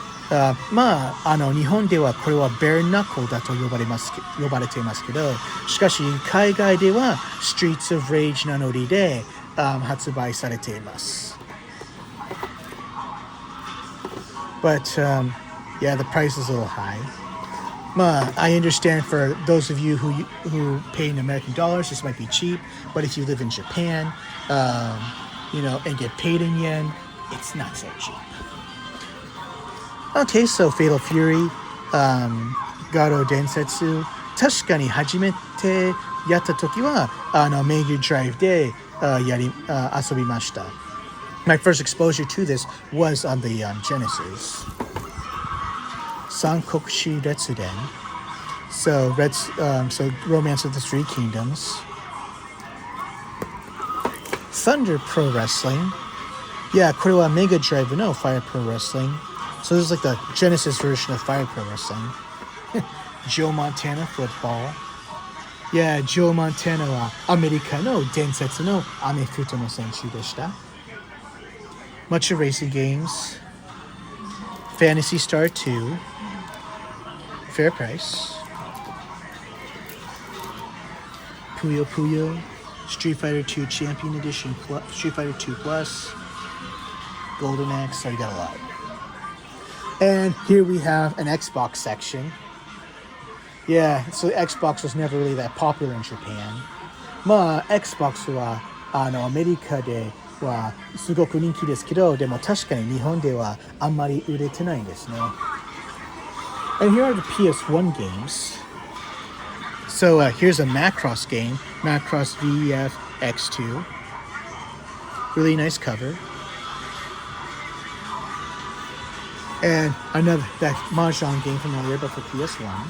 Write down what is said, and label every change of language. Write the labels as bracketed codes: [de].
[ja] 日本ではこれは Bare Knuckle だと呼ばれていますけど、しかし海外では Streets of Rage 名乗りで、発売されています。 [en] But, yeah, the price is a little high. I understand for those of you who pay in American dollars, this might be cheap. But if you live in Japan, and get paid in yen, it's not so cheap. Okay, so Fatal Fury, Garo Densetsu. [ja] 確かに初めてやった時はMega Drive で遊びました。 [en] My first exposure to this was on the Genesis. Sankokushi Retsuden. So Romance of the Three Kingdoms. Thunder Pro Wrestling. Yeah, [ja] これは [en] Mega Drive no Fire Pro Wrestling. So this is like the Genesis version of Fire Pro Wrestling. Joe Montana Football. [ja] Yeah, Joe Montana はアメリカの伝説のアメフトの選手でした。 [en] Much of racing games. Fantasy Star 2. Fair price. Puyo Puyo. Street Fighter 2 Champion Edition Plus. Street Fighter 2 Plus. Golden Axe. So you got a lot. And here we have an Xbox section. Yeah, so Xbox was never really that popular in Japan. [ja] Xbox はアメリカではすごく人気ですけど、でも確かに日本ではあんまり売れてないんですね。 [en] And here are the PS1 games. So here's a Macross game, Macross VF X2. Really nice cover. And another that Mahjong game familiar, but for PS1.